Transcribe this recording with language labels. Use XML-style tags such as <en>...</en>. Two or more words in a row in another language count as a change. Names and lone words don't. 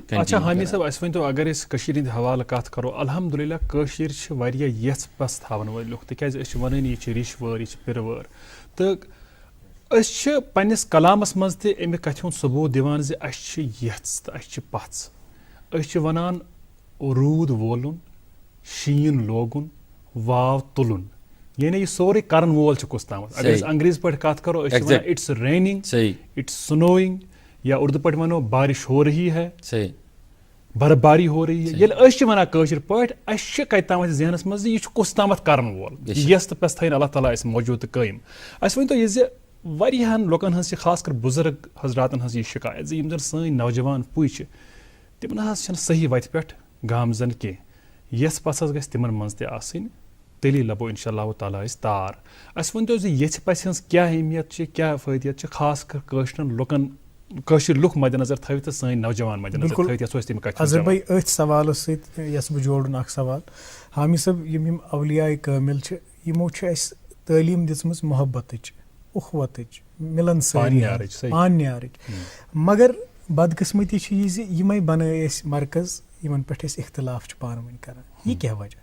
<ks>اچھا حامد صٲب اَسہِ ؤنۍتو اگر أسۍ کٔشیٖرِ ہِنٛدِ حوالہٕ کتھ کرو الحمدُاللہ کٲشِر چھِ واریاہ یژھ پژھ تھاون وٲلۍ لُکھ تِکیازِ أسۍ چھِ ونٲنی یہِ چھِ ریٚش وٲر یہِ چھِ پِرٕ وٲر تہٕ أسۍ چھِ پننِس کلامس منٛز تہِ امہِ کتھِ ہُنٛد ثبوٗت دِوان زِ اسہِ چھِ یژھ تہٕ اسہِ چھِ پژھ. أسۍ چھِ ونان روٗد وولُن شیٖن لوگُن واو تُلُن یعنی یہِ سورُے کرن وول چھُ کُس تامتھ. اگر أسۍ انگریٖزی پٲٹھۍ کتھ کرو أسۍ چھِ ونان</ks> <en>it's raining it's snowing</en> <ks>یا اردوٗ پٲٹھۍ ونو</ks> <ur>بارش ہو رہی ہے برفباری ہو رہی ہے.</ur> <ks>ییٚلہِ أسۍ چھِ ونان کٲشِر پٲٹھۍ اسہِ چھِ کتہِ تام اسہِ ذہنس منٛز زِ یہِ چھُ کُس تامتھ کرن وول یژھ تہٕ پژھ تھٲیِن اللہ تعالیٰ اَسہِ موجوٗد تہٕ قٲیِم. اَسہِ ؤنۍتو یہِ زِ واریاہن لُکن ہٕنٛز چھِ خاص کر بُزرگ حضراتن ہٕنٛز یہِ شِکایت زِ یِم زن سٲنۍ نوجوان پُے چھِ تِم نہ حظ چھِنہٕ صحیح وتہِ پٮ۪ٹھ گامزن کینٛہہ. یژھ پژھ حظ گژھِ تِمن منٛز تہِ آسٕنۍ تیٚلی لبو انشاء اللہ تعالیٰ أسۍ تار. اَسہِ ؤنۍتو زِ یژھِ پژھِ ہٕنٛز کیٛاہ اہمیت چھِ کیٛاہ فٲیدِیت چھِ خاص کر کٲشرٮ۪ن لُکن کٲشِر لُکھ مدِ نظر تھٲوِتھ تہٕ سٲنۍ نوجوان مدِ نظر تھٲوِتھ یژھو أسۍ تَمہِ کتھِ. اظہر بھائی أتھۍ سوالس سۭتۍ یژھٕ بہٕ جوڑُن اکھ سوال. حامد صٲب یِم اولیایہِ کٲمِل چھِ یِمو چھِ اَسہِ تعلیٖم دِژمٕژ محبتٕچ اُخوتٕچ مِلنسٲری پانیارٕچ، صحیح. پانیارٕچ مگر بدقٕسمتی چھِ یہِ زِ یِمے بنٲے أسۍ مرکز یِمن پٮ۪ٹھ أسۍ اختلاف چھِ پانہٕ ؤنۍ کران یہِ کیٛاہ وجہ</ks>